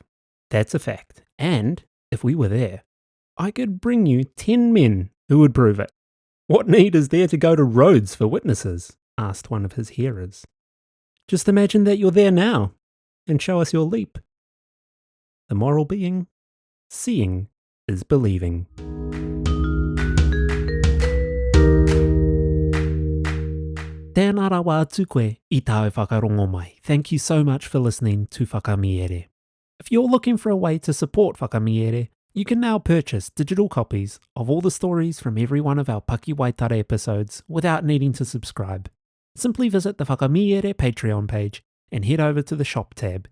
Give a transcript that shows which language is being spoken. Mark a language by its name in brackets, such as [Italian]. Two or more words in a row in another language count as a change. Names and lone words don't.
[English] That's a fact, and if we were there, I could bring you 10 men who would prove it. What need is there to go to Rhodes for witnesses? Asked one of his hearers. Just imagine that you're there now, and show us your leap. The moral being, seeing is believing. [Māori] Tēnā rawa atu koe I tāu whakarongo mai. [English] Thank you so much for listening to Whakamiere. If you're looking for a way to support Whakamiere, you can now purchase digital copies of all the stories from every one of our Paki Waitara episodes without needing to subscribe. Simply visit the Whakamiere Patreon page and head over to the shop tab.